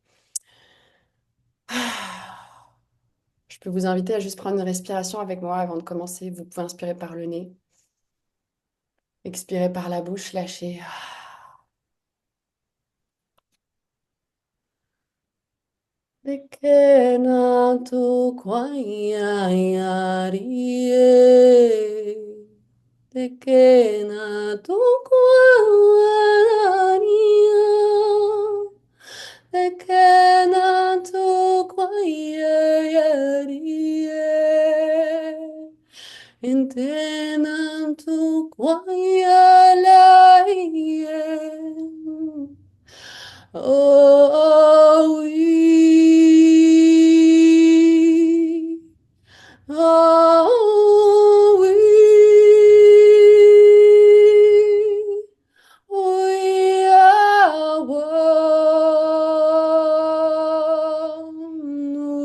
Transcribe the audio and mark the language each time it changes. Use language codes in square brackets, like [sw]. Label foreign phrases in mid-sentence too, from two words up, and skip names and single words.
[fr] Je peux vous inviter à juste prendre une respiration avec moi avant de commencer. Vous pouvez inspirer par le nez, expirer par la bouche, lâcher. De que na tu quayarie, de que na tu quayaria, de que na tu quayarie. Intenanto quayalayem. [en] Oh, we, oh, we are one.